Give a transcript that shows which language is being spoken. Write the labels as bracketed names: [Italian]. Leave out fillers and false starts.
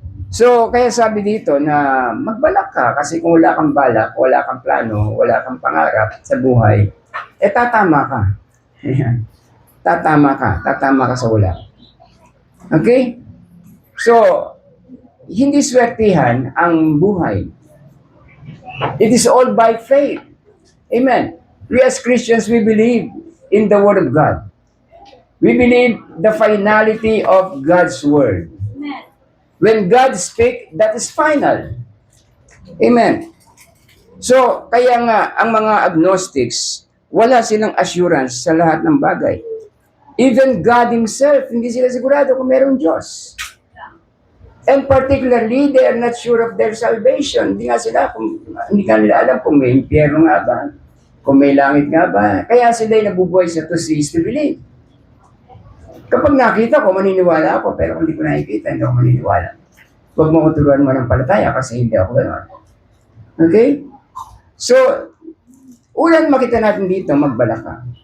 [Filipino] So, kaya sabi dito na magbalak ka kasi kung wala kang balak, wala kang plano, wala kang pangarap sa buhay, tatama ka. Ayan. Tatama ka sa wala. Okay? So, hindi swertihan ang buhay. [English] It is all by faith. Amen. We as Christians, we believe in the Word of God. We believe the finality of God's Word. When God speaks, that is final. Amen. [Filipino] So, kaya nga, ang mga agnostics, wala silang assurance sa lahat ng bagay. [English] Even God Himself, [Filipino] hindi sila sigurado kung mayroong Diyos. [English] And particularly, they are not sure of their salvation. [Filipino] Hindi ka nila alam kung may impyerno nga ba, kung may langit nga ba. Kaya sila ay nabubuhay sa [English] to cease to believe. [Filipino] Kapag nakita ko, maniniwala ako, pero kung hindi ko nakikita, hindi ako maniniwala. Huwag mo ko turuan mo ng palataya kasi hindi ako gano'n. Okay? So, ulan makita natin dito, magbalak ka.